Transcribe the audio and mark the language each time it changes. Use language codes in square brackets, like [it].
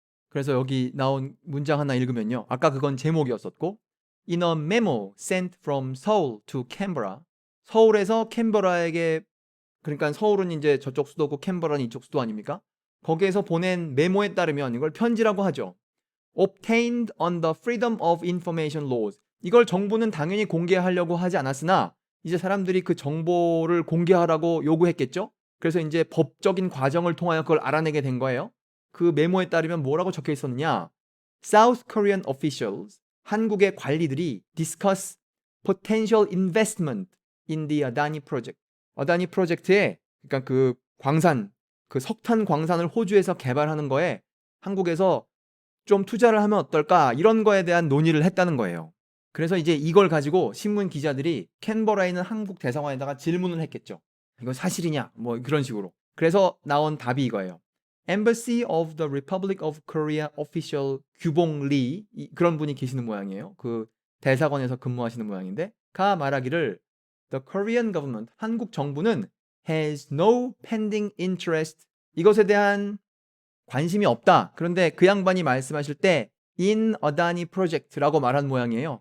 [ko] 그래서 여기 나온 문장 하나 읽으면요. 아까 그건 제목이었었고 [en] In a memo sent from Seoul to Canberra, [ko] 서울에서 캔버라에게, 그러니까 서울은 이제 저쪽 수도고 캔버라는 이쪽 수도 아닙니까? 거기에서 보낸 메모에 따르면 이걸 편지라고 하죠. [en] Obtained on the Freedom of Information Laws. [ko] 이걸 정부는 당연히 공개하려고 하지 않았으나 이제 사람들이 그 정보를 공개하라고 요구했겠죠? 그래서 이제 법적인 과정을 통하여 그걸 알아내게 된 거예요. 그 메모에 따르면 뭐라고 적혀 있었느냐? [en] South Korean officials, [ko] 한국의 관리들이 [en] discuss potential investment in the Adani project. [ko] 아다니 프로젝트에, 그러니까 그 광산, 그 석탄 광산을 호주에서 개발하는 거에 한국에서 좀 투자를 하면 어떨까, 이런 거에 대한 논의를 했다는 거예요. 그래서 이제 이걸 가지고 신문 기자들이 캔버라에 있는 한국 대사관에다가 질문을 했겠죠. 이거 사실이냐? 뭐 그런 식으로. 그래서 나온 답이 이거예요. [en] Embassy of the Republic of Korea official 규봉 리, [ko] 그런 분이 계시는 모양이에요. 그 대사관에서 근무하시는 모양인데 가 말하기를 [en] The Korean government, [ko] 한국 정부는 [en] has no pending interest, [ko] 이것에 대한 관심이 없다. 그런데 그 양반이 말씀하실 때 [en] in Adani project [ko] 라고 말한 모양이에요.